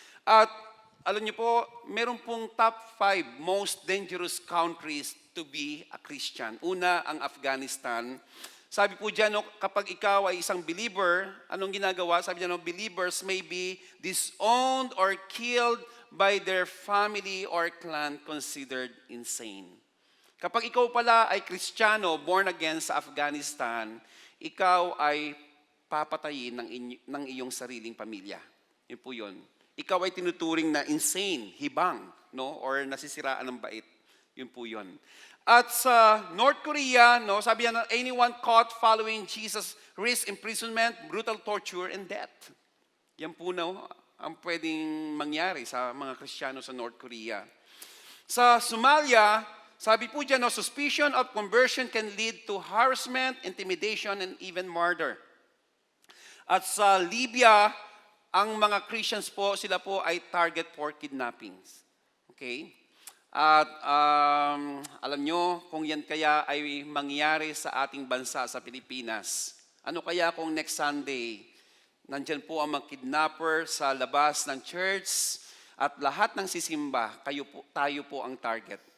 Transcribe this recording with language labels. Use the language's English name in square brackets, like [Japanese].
[Filipino] At alam nyo po, meron pong [English] top 5 most dangerous countries to be a Christian. [Filipino] Una, ang Afghanistan. Sabi po dyan, no, kapag ikaw ay isang believer, anong ginagawa? Sabi dyan, no, [English] believers may be disowned or killed by their family or clan considered insane. [Filipino] Kapag ikaw pala ay Kristiyano, born again sa Afghanistan, ikaw ay papatayin ng iyong sariling pamilya. Yun po yun. Ikaw ay tinuturing na insane, hibang, no, or nasisiraan ng bait. Yun po yun. At sa North Korea, no, sabi niya, [English] anyone caught following Jesus risks imprisonment, brutal torture, and death. [Filipino] Yan po, no, ang pwedeng mangyari sa mga Kristiyano sa North Korea. Sa Somalia, sabi po dyan, no, [English] suspicion of conversion can lead to harassment, intimidation, and even murder. [Filipino] At sa Libya, ang mga Christians po, sila po ay [English] target for kidnappings. [Filipino] Okay? At alam nyo, kung yan kaya ay mangyari sa ating bansa, sa Pilipinas, ano kaya kung next Sunday, nandyan po ang mga kidnapper sa labas ng church at lahat ng sisimba, tayo po ang target.